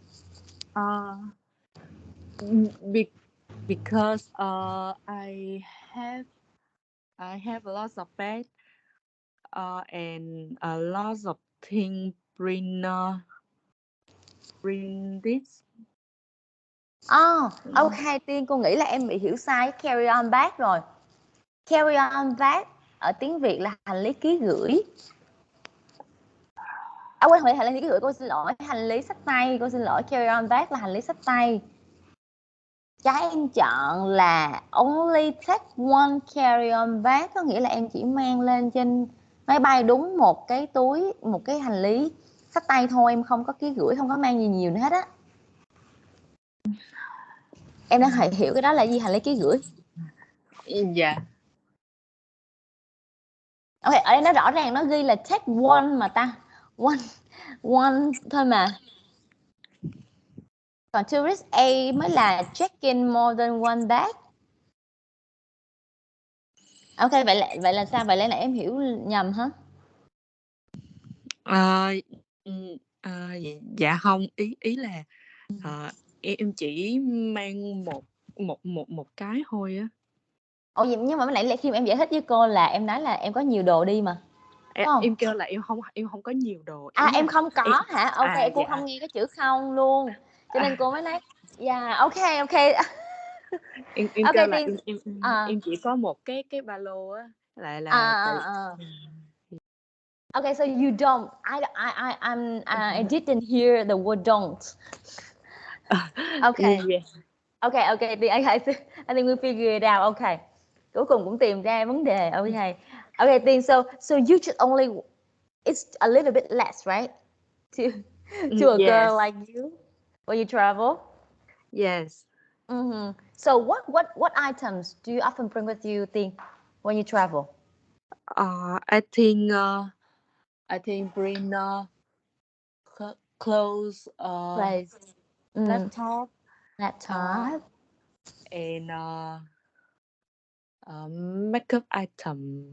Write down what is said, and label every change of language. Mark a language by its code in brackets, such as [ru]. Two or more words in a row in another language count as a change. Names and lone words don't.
[en] Because I have lots of bags and a lot of things bring this. [vi] Okay, Tiên, cô nghĩ là em bị hiểu sai cái [en] carry-on bag [vi] rồi. [en] Carry-on bag [vi] ở tiếng Việt là hành lý ký gửi. Quên, không phải hành lý ký gửi, cô xin lỗi, hành lý xách tay, cô xin lỗi. [en] Carry-on bag [vi] là hành lý xách tay. Cái em chọn là [en] only take one carry-on bag, [vi] có nghĩa là em chỉ mang lên trên máy bay đúng một cái túi, một cái hành lý xách tay thôi, em không có ký gửi, không có mang gì nhiều nữa hết á. Em đang hiểu cái đó là gì, hành lý ký gửi? Dạ. Ok, ở đây nó rõ ràng nó ghi là [en] take one [vi] mà ta. One thôi mà. Còn tourist A mới là [en] check in more than one bag. [vi] Ok, vậy là sao? Vậy là em hiểu nhầm hả? Dạ không, ý là em chỉ mang một cái thôi á. Nhưng mà nãy khi mà em giải thích với cô là em nói là em có nhiều đồ đi mà. Em kêu là em không có nhiều đồ. Em không có hả? Ok, cô dạ. không nghe cái chữ không luôn. Cho nên cô mới nói ok. Em Ok, kêu là Tiên. em chỉ có một cái ba lô á, là [en] Okay, so you don't. I didn't hear the word don't. Okay. Yeah. Okay. I think we figure it out. Okay. [vi] Cuối cùng cũng tìm ra vấn đề. [en] Okay. Okay, Tiên. So you should only. It's a little bit less, right? To a girl like you when you travel. Yes. So what items do you often bring with you, Tiên, when you travel? I think bring clothes, laptop, and makeup item.